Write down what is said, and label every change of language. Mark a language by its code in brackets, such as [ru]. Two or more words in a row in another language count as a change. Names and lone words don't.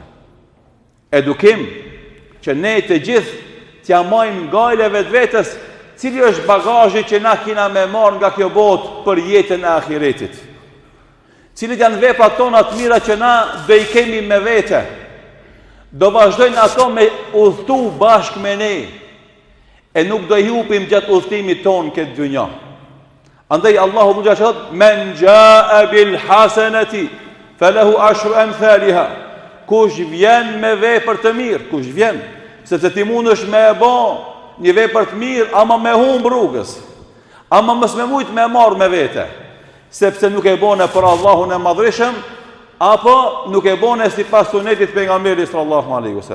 [sq] Edukim që ne të gjithë t'ja marrim gajle vetvetes, cili është bagazhi që na kena me marrë nga kjo botë për jetën e ahiretit. Cilit janë veprat tona të mira që na do i kemi me vete. Do vazhdojnë ato me udhëtu bashkë me ne. E nuk do i hupim gjatë udhëtimit tonë këtë dynja. Andaj Allahu më gjashot: [ar] "من جاء بالحسنة فله عشر أمثالها." [sq] Kush vjen me vepër të mirë, kush vjen, sepse ti mundesh me e bë një vepër të mirë, ama me humb rrugës, ama mos me mujt me marr me vete, sepse nuk e bën për Allahun e madhreshëm, apo nuk e bën sipas sunetit pejgamberit [ar] صلى الله عليه وسلم.